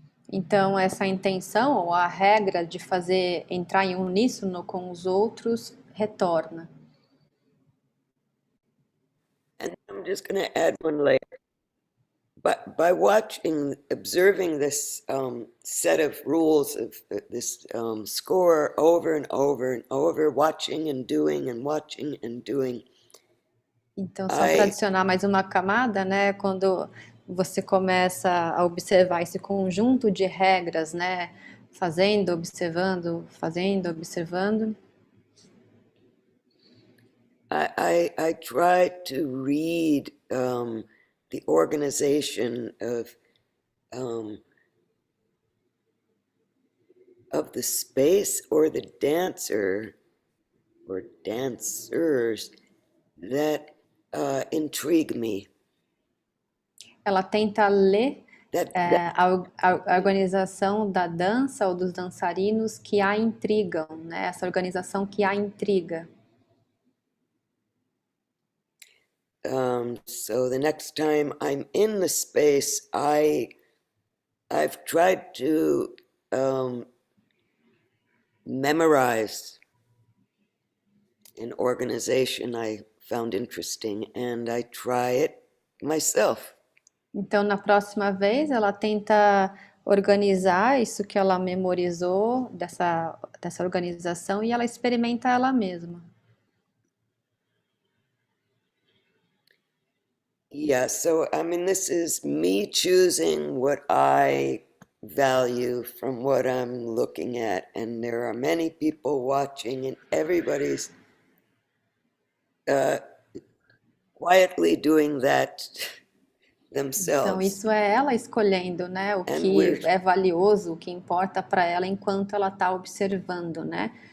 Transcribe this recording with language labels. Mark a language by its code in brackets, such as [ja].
[pt] Então, essa intenção ou a regra de entrar em uníssono com os outros retorna. [en] just going to add one layer. But by observing this set of rules of this score over and over and over, watching and doing and watching and doing. [pt] Então, só para adicionar mais uma camada, né? Quando você começa a observar esse conjunto de regras, né? Fazendo, observando, fazendo, observando. [en] I try to read the organization of the space or the dancer or dancers that intrigue me. [pt] Ela tenta ler a organização da dança ou dos dançarinos que a intrigam, né? Essa organização que a intriga. [en] So the next time I'm in the space, I've tried to memorize an organization I found interesting, and I try it myself. [pt] Então, na próxima vez, ela tenta organizar isso que ela memorizou dessa organização e ela experimenta ela mesma. [en] Yeah, so I mean, this is me choosing what I value from what I'm looking at, and there are many people watching, and everybody's quietly doing that themselves. [pt] Então, isso é ela escolhendo, né, o que é valioso, o que importa para ela enquanto ela está observando, né?